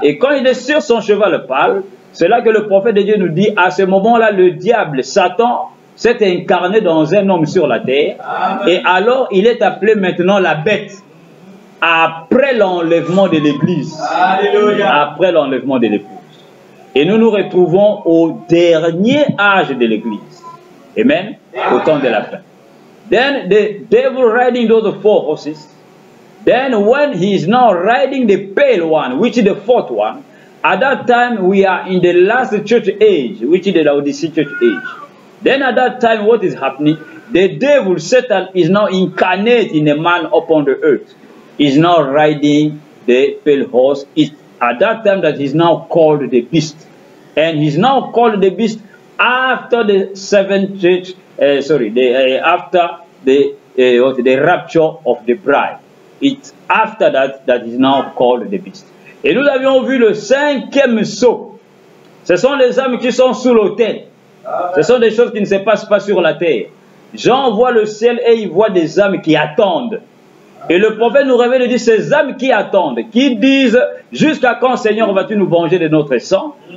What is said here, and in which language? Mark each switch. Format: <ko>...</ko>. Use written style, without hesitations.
<fr>Et quand il est sur son cheval pâle, c'est là que le prophète de Dieu nous dit, à ce moment-là, le diable, Satan, s'est incarné dans un homme sur la terre. Amen. Et alors, il est appelé maintenant la bête. Après l'enlèvement de l'Église. Après l'enlèvement de l'épouse. Et nous nous retrouvons au dernier âge de l'Église. Amen. Au temps de la fin.</fr> <en>Then the devil riding those 4 horses. Then when he is now riding the pale one, which is the 4th one, at that time we are in the last church age, which is the Laodicean church age. Then at that time, what is happening? The devil, Satan, is now incarnate in a man upon the earth. He's now riding the pale horse. It's at that time that he's now called the beast. And he's now called the beast after the seventh church, after the rapture of the bride. It's after that he's now called the beast.</en> <fr>Et nous avions vu le cinquième sceau. Ce sont les âmes qui sont sous l'autel. Ce sont des choses qui ne se passent pas sur la terre. Jean voit le ciel et il voit des âmes qui attendent. Et le prophète nous révèle et dit, ces âmes qui attendent, qui disent, jusqu'à quand Seigneur vas-tu nous venger de notre sang?</fr>